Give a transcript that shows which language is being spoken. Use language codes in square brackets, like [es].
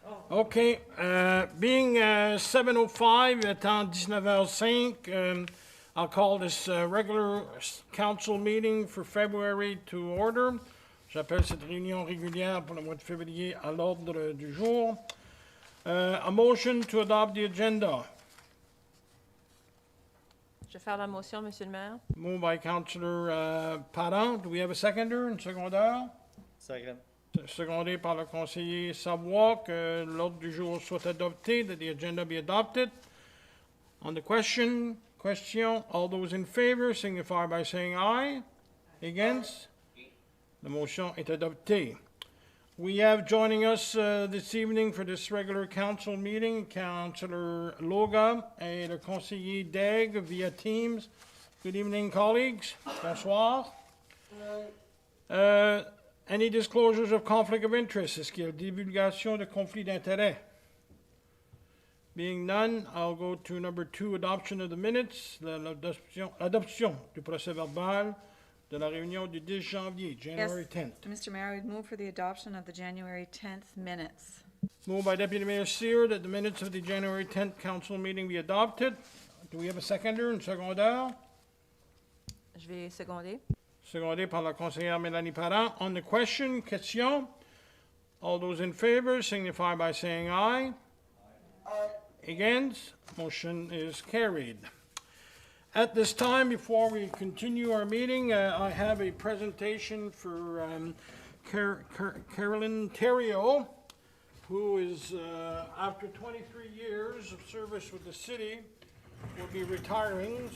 [en] OK, being 7:05, [fr] étant 19h05, [en] I'll call this regular council meeting for February to order. [fr] J'appelle cette réunion régulière pour le mois de février à l'ordre du jour. [en] A motion to adopt the agenda. [fr] Je vais faire la motion, Monsieur le maire. [en] Moved by Councillor Parent. Do we have a seconder, [fr] un secondaire? [en] Second. [fr] Secondé par le conseiller Savoie, que l'ordre du jour soit adopté, [en] that the agenda be adopted. On the question, all those in favor signify by saying aye. Against? The motion [fr] est adopté. [en] We have joining us this evening for this regular council meeting, Councillor Loga [fr] et le conseiller [en] Degg via Teams. Good evening, colleagues. [fr] Bonsoir. [en] Any disclosures of conflict of interest? [fr] Est-ce qu'il y a divulgation de conflit d'intérêt? [en] Being none, I'll go to number 2, adoption of the minutes, [fr] l'adoption du procès verbal de la réunion du 10 janvier, [en] January 10th. Mr. Mayor, I would move for the adoption of the January 10th minutes. Moved by Deputy Mayor Sear that the minutes of the January 10th council meeting be adopted. Do we have a seconder, [fr] un secondaire? Je vais seconder. Secondé par la conseillère Mélanie Parent. [en] On the question, all those in favor signify by saying aye. Aye. Against? Motion is carried. At this time, before we continue our meeting, I have a presentation for Carolyn Theriault, who is, after 23 years of service with the city, will be retiring.